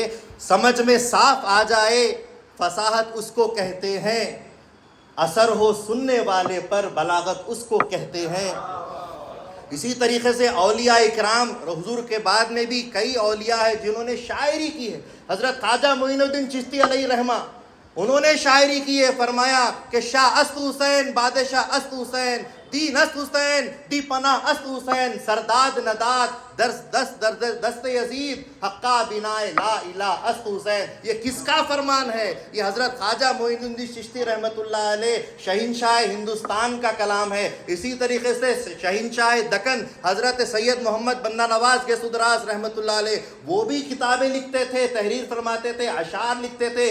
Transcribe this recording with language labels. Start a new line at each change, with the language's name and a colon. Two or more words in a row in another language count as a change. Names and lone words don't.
Urdu: سمجھ میں صاف آ جائے فصاحت اس کو کہتے ہیں، اثر ہو سننے والے پر بلاغت اس کو کہتے ہیں. اسی طریقے سے اولیاء اکرام، حضور کے بعد میں بھی کئی اولیاء ہیں جنہوں نے شاعری کی ہے. حضرت خواجہ معین الدین چشتی علیہ رحمہ، انہوں نے شاعری کی ہے. فرمایا کہ
Persian: شاہ است حسین، بادشاہ است حسین، دین است حسین، دی پناہ است حسین، سرداد نداد دست یزید، حقا بنائے
Arabic: لا الہ
Persian: است حسین.
Urdu: یہ کس کا فرمان ہے؟ یہ حضرت خواجہ معین الدین چشتی رحمۃ اللہ علیہ شہنشاہ ہندوستان کا کلام ہے. اسی طریقے سے شہنشاہ دکن حضرت سید محمد بندہ نواز کے سدراز رحمۃ اللہ علیہ، وہ بھی کتابیں لکھتے تھے، تحریر فرماتے تھے، اشعار لکھتے تھے.